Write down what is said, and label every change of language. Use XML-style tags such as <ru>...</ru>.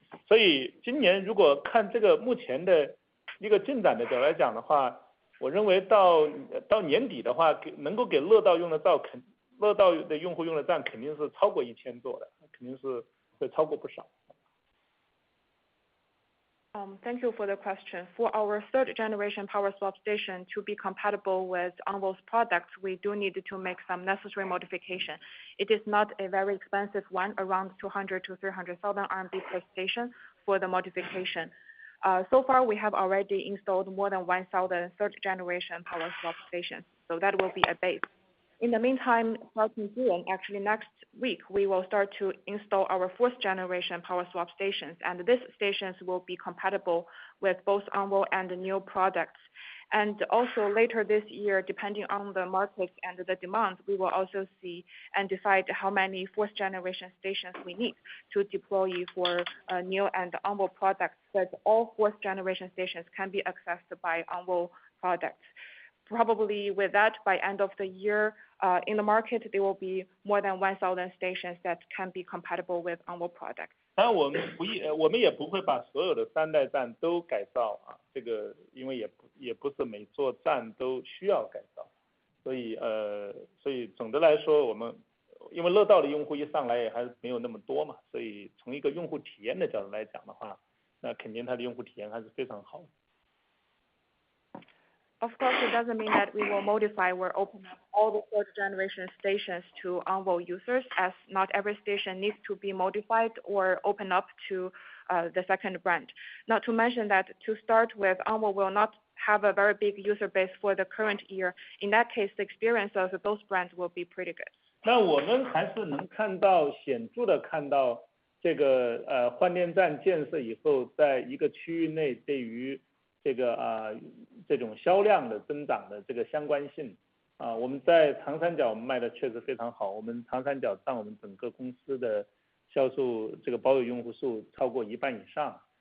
<zh>所以今年如果看这个目前的一个进展的角度来讲的话，我认为到年底的话，能够给乐道用的乐道的用户用的站肯定是超过1000座的，肯定是会超过不少。</zh> <en>Thank you for the question. For our third generation power swap station to be compatible with OVO's products, we do need to make some necessary modification. It is not a very expensive one, around 200 to 300,000 RMB per station for the modification. So far, we have already installed more than 1,000 third generation power swap stations, so that will be a base. In the meantime, starting June, actually next week, we will start to install our fourth generation power swap stations, and these stations will be compatible with both OVO and the NIO products. And also later this year, depending on the market and the demand, we will also see and decide how many fourth generation stations we need to deploy for NIO and OVO products. But all fourth generation stations can be accessed by OVO products. Probably with that, by end of the year, in the market, there will be more than 1,000 stations that can be compatible with OVO products.</en> <zh>当然我们也不会把所有的3代站都改造啊，这个因为也不是每座站都需要改造，所以总的来说，我们因为乐道的用户一上来也还是没有那么多嘛，所以从一个用户体验的角度来讲的话，那肯定它的用户体验还是非常好的。</zh> <en>Of course, it doesn't mean that we will modify or open up all the third generation stations to Envoy users, as not every station needs to be modified or open up to the second brand. Not to mention that to start with, Envoy will not have a very big user base for the current year. In that case, the experience of those brands will be pretty good.</en> <zh>那我们还是能看到显著的看到这个换电站建设以后，在一个区域内对于这个这种销量的增长的这个相关性我们在长三角卖的确实非常好，我们长三角占我们整个公司的销售这个保有用户数超过1半以上。</zh>